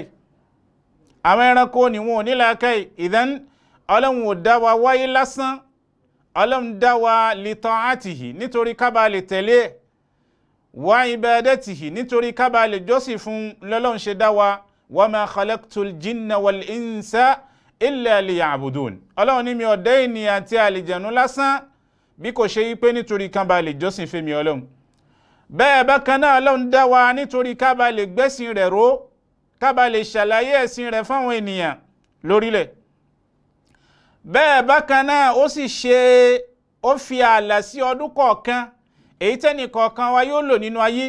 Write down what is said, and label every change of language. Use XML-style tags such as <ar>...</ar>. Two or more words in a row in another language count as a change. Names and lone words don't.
<yo>àwọn ẹranko ni wọn ò ní làákàyè. ìdán Ọlọ́hun ò dá wa wáyé lásán, Ọlọ́hun dá wa</yo> <ar>لطاعته</ar> <yo>nítorí ká bá lè tẹ̀lé,</yo> <ar>وعبادته</ar> <yo>nítorí ká bá lè jọ́sìn fún lọ́lọ́hun ṣe dá wa.</yo> <ar>وما خلقت الجن والإنس إلا ليعبدون.</ar> <yo>Ọlọ́hun ní mi ò dá ènìyàn àti àlìjẹ̀nú lásán bí kò ṣe wípé nítorí ká bá lè jọ́sìn fèmí Ọlọ́hun. bẹ́ẹ̀ bákan náà Ọlọ́hun dá wa nítorí ká bá lè gbẹ́sìn rẹ̀ ró, ká bá lè ṣàlàyé ẹ̀sìn rẹ̀ fáwọn ènìyàn lórílẹ̀. bẹ́ẹ̀ bákan náà ó fi ààlà sí ọdún kọ̀ọ̀kan èyí tẹ́nì kọ̀ọ̀kan wa yóò lò nínú ayé.</yo>